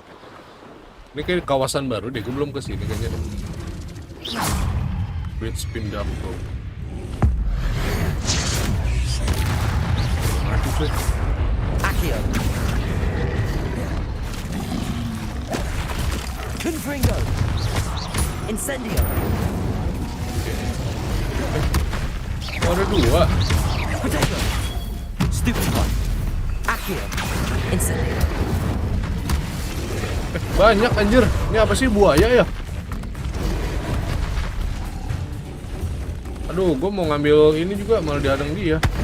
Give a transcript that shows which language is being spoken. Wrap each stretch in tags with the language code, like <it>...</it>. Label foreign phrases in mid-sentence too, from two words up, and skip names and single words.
<id>Ini kayak kawasan baru deh, gue belum kesini kayaknya deh. Bridge Pindahko. Accio. Confringo. Incendio. Oh, ada dua. Protego. Stupefy. Accio. Incendio. Banyak anjir. Ini apa sih, buaya ya? Aduh, gue mau ngambil ini juga malah dihadang dia.</id>